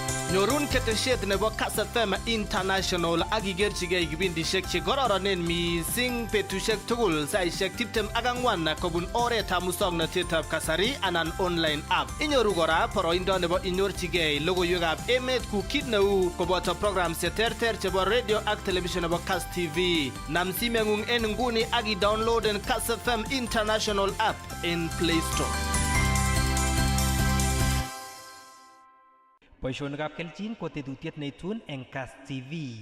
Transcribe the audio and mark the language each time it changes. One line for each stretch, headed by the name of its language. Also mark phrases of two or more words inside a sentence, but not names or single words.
Kalenjin: Nyorun ketesiet nebo Kass FM International ak igerchigei kibindishek che kororonen mising betushek tugul saishek 24 kobun oretab musoknotetab kasari anan online app. Inyoru kora boroindo nebo inyorchigei logoiwekab emet ku kit neu koboto programs che terter chebo radio ak television nebo Kass TV. Nam simeng'ung en nguni ak i-downloaden Kass FM International app in Play Store. Boishonikab kelchin ko tetutiet neitun eng Kass TV.